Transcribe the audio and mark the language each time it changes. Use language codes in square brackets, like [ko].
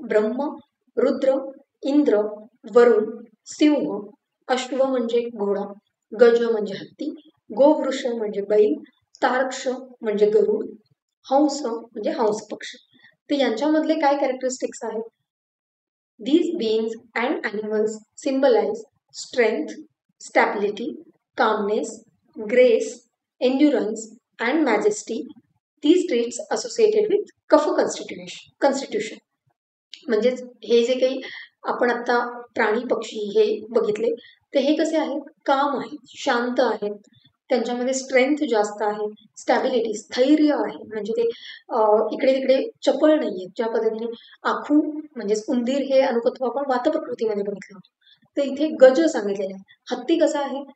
[mr] ब्रह्म, रुद्र, इंद्र, वरुण, सिंह, अश्व म्हणजे घोडा, गज म्हणजे हत्ती, गोवृष म्हणजे बैल, तार्क्ष म्हणजे गरुड, हंस म्हणजे हंस पक्षी. तर यांच्यामधले काय कॅरेक्टरिस्टिक्स आहेत? [en] These beings and animals symbolize strength, stability, calmness, grace, endurance, and majesty. These traits associated with Kapha constitution. [mr] म्हणजेच हे जे काही आपण आता प्राणी पक्षी हे बघितले, तर हे कसे आहेत? काम आहेत, शांत आहेत, त्यांच्यामध्ये स्ट्रेंथ जास्त आहे, स्टॅबिलिटी स्थैर्य आहे. म्हणजे ते इकडे तिकडे चपळ नाही आहेत. ज्या पद्धतीने आखू म्हणजेच उंदीर हे अनुकत्व आपण वात प्रकृतीमध्ये बघितलं होतं, तर इथे गज सांगितलेले आहे. हत्ती कसा आहे?